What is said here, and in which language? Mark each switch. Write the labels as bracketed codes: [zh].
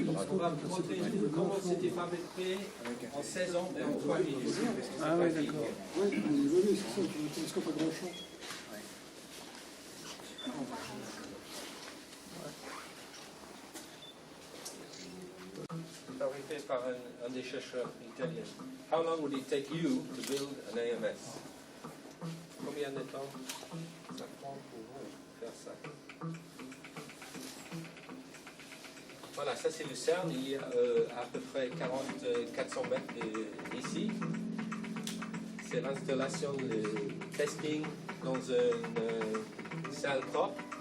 [fr] On va vous montrer comment c'était fabriqué en 16 ans et en 3 minutes. Ah ouais, d'accord. Ouais, c'est ça, tu ne télescope à grand champ. Fabriqué par un des chercheurs italiens. [en] How long would it take you to build an AMS? [fr] Combien de temps ça prend pour vous faire ça? Voilà, ça c'est le CERN, il y a à peu près 400 mètres d'ici. C'est l'installation, le testing dans une salle propre.